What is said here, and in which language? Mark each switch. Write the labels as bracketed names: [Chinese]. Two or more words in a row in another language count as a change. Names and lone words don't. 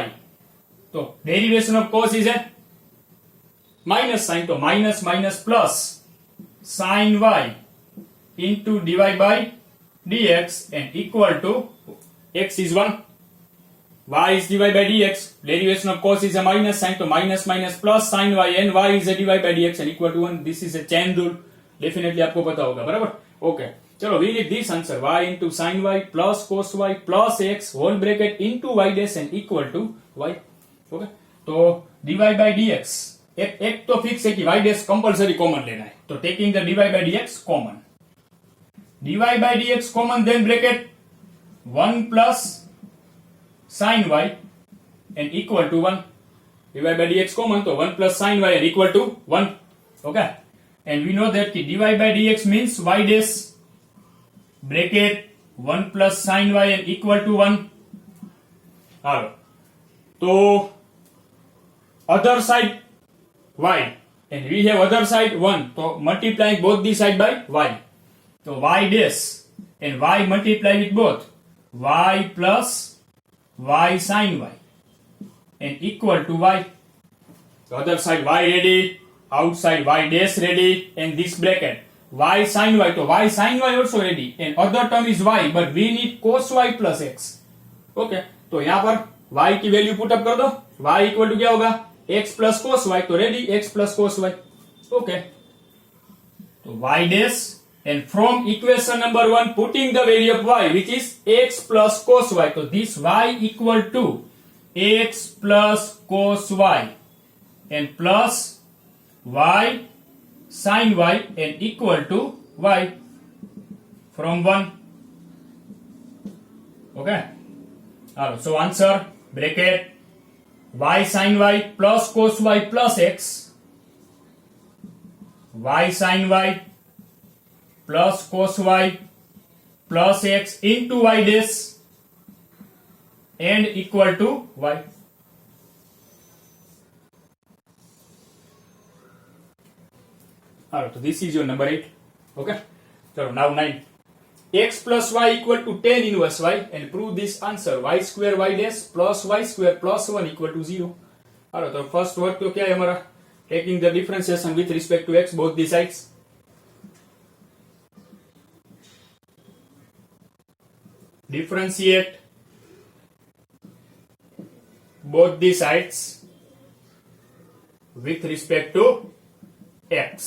[English] So derivation of cos is a minus sign, so minus minus plus sin y into dy by dx and equal to x is 1, y is dy by dx, derivation of cos is a minus sign, so minus minus plus sin y and y is a dy by dx and equal to 1. This is a chain rule, definitely [Hindi] आपको पता होगा, बराबर. [English] Okay, चलो we need this answer y into sin y plus cos y plus x whole bracket into y dash and equal to y. Okay, तो dy by dx [Hindi] एक तो फिक्स है कि [English] y dash compulsory common [Hindi] लेना है, तो [English] taking the dy by dx कॉमन, dy by dx कॉमन, then bracket 1 plus sin y and equal to 1. dy by dx common, so 1 plus sin y and equal to 1. Okay, and we know that dy by dx means y dash bracket 1 plus sin y and equal to 1. Hello. So other side y and we have other side 1, so multiplying both the side by y, so y dash and y multiply with both y plus y sin y and equal to y. The other side y ready, outside y dash ready, and this bracket y sin y, so y sin y also ready, and other term is y, but we need cos y plus x. [Hindi] Okay, तो यहाँ पर y की वैल्यू [English] put up [Hindi] कर दो, y [English] equal to [Hindi] क्या होगा, [English] x plus cos y, [Hindi] तो रेडी [English] x plus cos y. Okay, तो y dash and from equation number 1 putting the value of y which is x plus cos y, so this y equal to x plus cos y and plus y sin y and equal to y from 1. Okay, so answer bracket y sin y plus cos y plus x, y sin y plus cos y plus x into y dash and equal to y. Alright, so this is your number 8. Okay, so now 9. X plus y equal to tan inverse y and prove this answer y square y dash plus y square plus 1 equal to 0. Alright, so first work [Hindi] तो क्या है हमारा, [English] taking the differentiation with respect to x both the sides. Differentiate both the sides with respect to x.